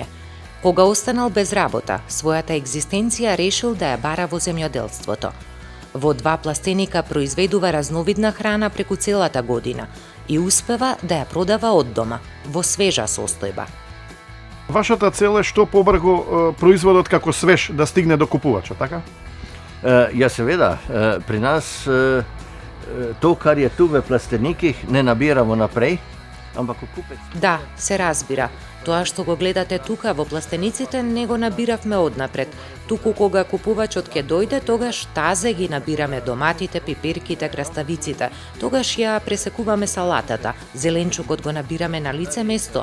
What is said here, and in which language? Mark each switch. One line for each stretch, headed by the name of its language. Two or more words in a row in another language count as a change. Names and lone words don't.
Macedonian: Кога останал без работа, својата екзистенција решил да ја бара во земјоделството. Во 2 пластеника произведува разновидна храна преку целата година и успева да ја продава од дома, во свежа состојба. Вашата цел е што побрзо производот како свеж да стигне до купувачот, така?
Slovenian: Ja, seveda, pri nas to, kar je tu v plastenikih, ne nabiramo naprej, ampak kupec...
Macedonian: Да, се разбира. Тоа што го гледате тука во пластениците не го набиравме однапред. Туку кога купувачот ќе дојде, тогаш тазе ги набираме доматите, пиперките, краставиците. Тогаш ја пресекуваме салатата, зеленчукот го набираме на лице место.